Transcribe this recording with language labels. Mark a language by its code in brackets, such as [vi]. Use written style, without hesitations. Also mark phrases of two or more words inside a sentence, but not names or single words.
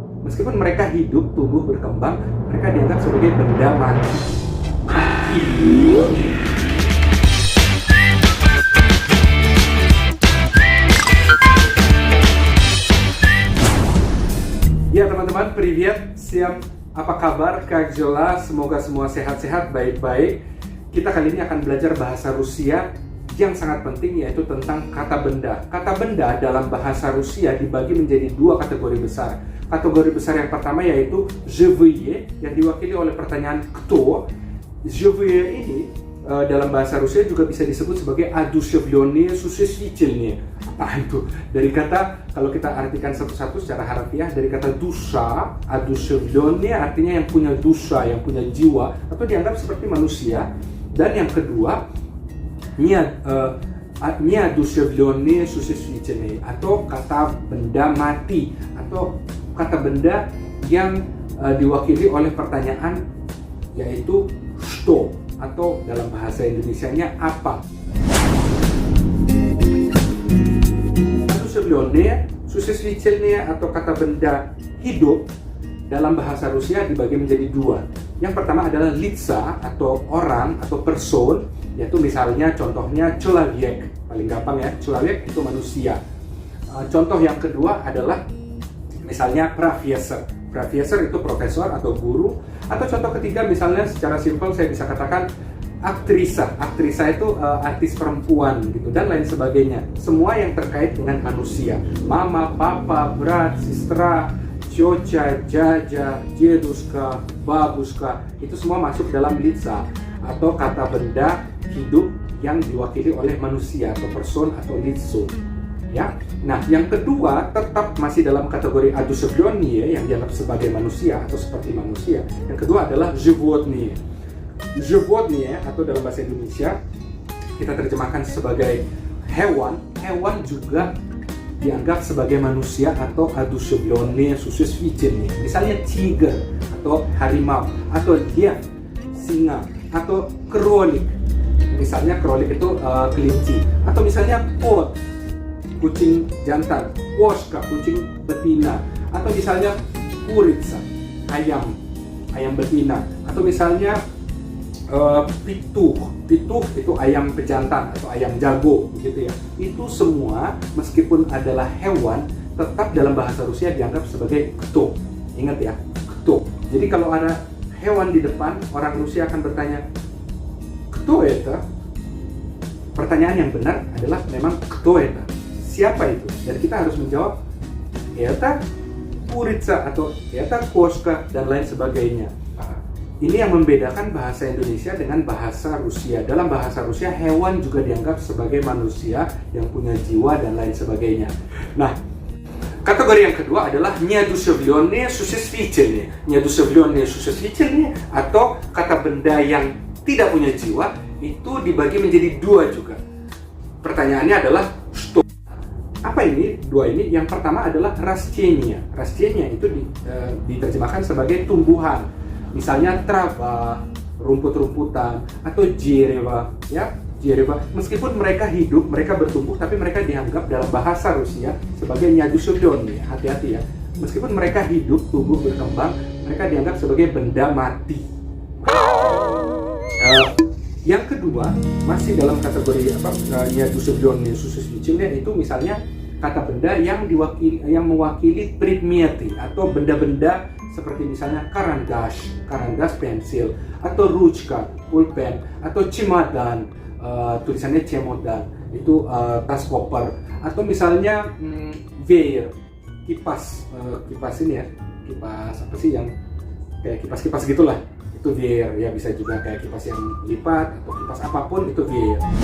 [id] Meskipun mereka hidup, tumbuh, berkembang, mereka dianggap sebagai benda mati. Ya teman-teman, [ru] привет, всем [id] apa kabar? [ru] Как дела? [id] Semoga semua sehat-sehat, baik-baik. Kita kali ini akan belajar bahasa Rusia yang sangat penting, yaitu tentang kata benda. Kata benda dalam bahasa Rusia dibagi menjadi dua kategori besar. Kategori besar yang pertama yaitu живые, yang diwakili oleh pertanyaan кто. Живые ini dalam bahasa Rusia juga bisa disebut sebagai [ru] одушевленные существительные. [id] Apa itu? Dari kata, kalau kita artikan satu-satu secara harfiah, dari kata duša, одушевленные artinya yang punya duša, yang punya jiwa, atau dianggap seperti manusia. Dan yang kedua, [ru] неодушевленные существительные, [id] atau kata benda mati, atau kata benda yang diwakili oleh pertanyaan yaitu что, atau dalam bahasa Indonesianya apa. [ru] Одушевленные существительные [id] atau kata benda hidup dalam bahasa Rusia dibagi menjadi dua. Yang pertama adalah лица atau orang atau person, yaitu misalnya contohnya человек, paling gampang ya, человек itu manusia. Contoh yang kedua adalah misalnya профессор. Profesor itu profesor atau guru. Atau contoh ketiga misalnya secara simpel saya bisa katakan aktrisa. Aktrisa itu artis perempuan gitu, dan lain sebagainya. Semua yang terkait dengan manusia. Mama, papa, [ru] брат, сестра, тётя, дядя, дедушка, бабушка, [id] itu semua masuk dalam лица atau kata benda hidup yang diwakili oleh manusia atau person atau лицо. Ya. Nah, yang kedua tetap masih dalam kategori одушевленные yang dianggap sebagai manusia atau seperti маnusia. Yang kedua adalah [ru] животные. Животные [id] atau dalam bahasa Indonesia kita terjemahkan sebagai hewan. Hewan juga dianggap sebagai manusia atau [ru] одушевленные существительные. [id] Misalnya tiger atau harimau, atau dia singa, atau кролик. Misalnya кролик itu kelinci, atau misalnya kот, kucing jantan, kошка, kucing betina, atau misalnya курица, ayam betina, atau misalnya pituh itu ayam pejantan atau ayam jago begitu ya. Itu semua meskipun adalah hewan tetap dalam bahasa Rusia dianggap sebagai кто. Ingat ya, кто. Jadi kalau ada hewan di depan, orang Rusia akan bertanya [ru] кто это? [id] Pertanyaan yang benar adalah memang [ru] кто это? [id] Siapa itu? Dan kita harus menjawab [ru] это курица [id] atau [ru] это кошка [id] dan lain sebagainya. Ini yang membedakan bahasa Indonesia dengan bahasa Rusia. Dalam bahasa Rusia, hewan juga dianggap sebagai manusia yang punya jiwa dan lain sebagainya. Nah, kategori yang kedua adalah [ru] неодушевленные существительные. Неодушевленные существительные [id] atau kata benda yang tidak punya jiwa itu dibagi menjadi dua juga. Pertanyaannya adalah что. Apa ini? Dua ini. Yang pertama adalah [ru] растения. Растения [id] itu diterjemahkan sebagai tumbuhan. Misalnya trava, rumput-rumputan, atau дерево, ya, дерево. Meskipun mereka hidup, mereka bertumbuh, tapi mereka dianggap dalam bahasa Rusia sebagai неодушевленные. Hati-hati ya. Meskipun mereka hidup, tumbuh, berkembang, mereka dianggap sebagai benda mati. Yang kedua, masih dalam kategori [ru] неодушевленные существительные, [id] itu misalnya kata benda yang mewakili предметы atau benda-benda seperti misalnya карандаш pensil, atau ручка pulpen, atau чемодан, tulisannya чемодан, itu tas koper, atau misalnya веер, kipas ini ya, kipas apa sih yang kayak kipas gitulah, itu веер ya, bisa juga kayak kipas yang lipat atau kipas apapun, itu веер.